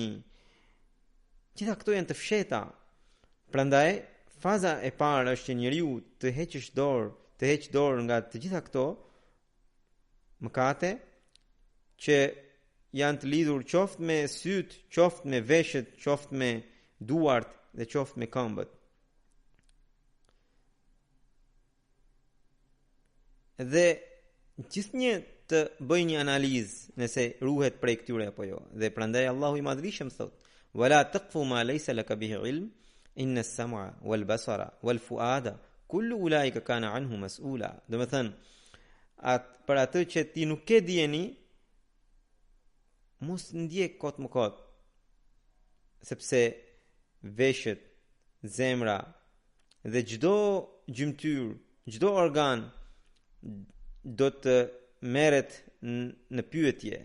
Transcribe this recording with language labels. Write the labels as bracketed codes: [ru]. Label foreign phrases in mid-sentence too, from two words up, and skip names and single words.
[sq] Gjitha këto janë të fshehta. Prandaj faza e parë është që njeriu të heqë dorë nga të gjitha këto mëkate që janë të lidhur qoftë me syt, qoftë me veshët, qoftë me duart dhe qoftë me këmbët. Dhe gjithnjë të bëj një analizë nëse ruhet prej këtyre apo jo. Dhe prandaj Allahu i Madhërisëm thot: [ar] "ولا تقف ما ليس لك به علم، إن السمع والبصر والفؤاد كل أولئك كان عنه مسؤولا." [sq] Do të thënë, për atë që ti nuk ke dijeni, mos ndjek kot më kot, sepse veshët, zemra dhe çdo gjymtyr, çdo organ do të merret në pyetje.